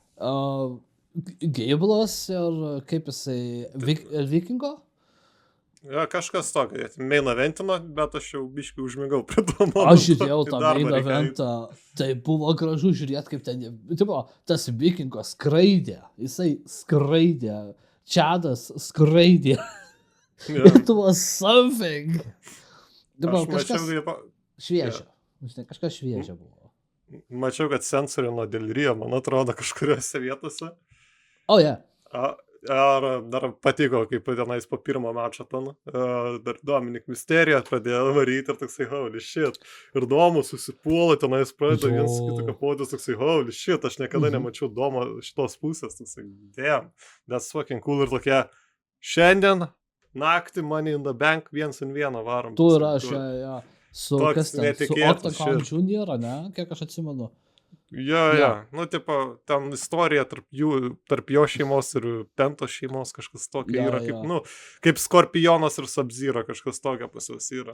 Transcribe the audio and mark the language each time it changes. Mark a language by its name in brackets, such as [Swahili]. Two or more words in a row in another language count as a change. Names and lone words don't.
[Lithuanian] Geiblas ir kaip jisai, Vikingo? Ja, kažkas tokio, [English] main eventino, [Lithuanian] bet aš jau biškai užmigau prie to momento. Aš žiūrėjau tą main eventą, tai buvo gražu žiūrėti, kaip ten, tipo, tas Vikingas skraidė, jisai skraidė, Čadas skraidė. [English] It was something. [Lithuanian] Tipo, kažkas šviežia. Kažkas šviežia buvo. Mačiau, kad sensorino dėl Rio, man atrodo, kažkuriuose vietose. Dar patiko, kaip tenais po pirmo mačo ten, dar Dominik Mysterio pradėjo varyti ir toksai, [English] holy shit. [Lithuanian] Ir Domo susipuola, tenais pradeda viens kitą kapotis, toksai, [English] holy shit, [Lithuanian] aš niekada nemačiau Domo šitos pusės, toksai, [English] damn, that's fucking cool. [Lithuanian] Ir tokia, šiandien naktį Money in the Bank 1-1 varom. Tu ir aš, su kas ten, su Octagon Junior, ne, kiek aš atsimenu. Jo, nu, tipo, ten istorija tarp jo šeimos ir Pento šeimos kažkas tokio yra, kaip Skorpionas ir Sub-Zero kažkas tokio pas juos yra.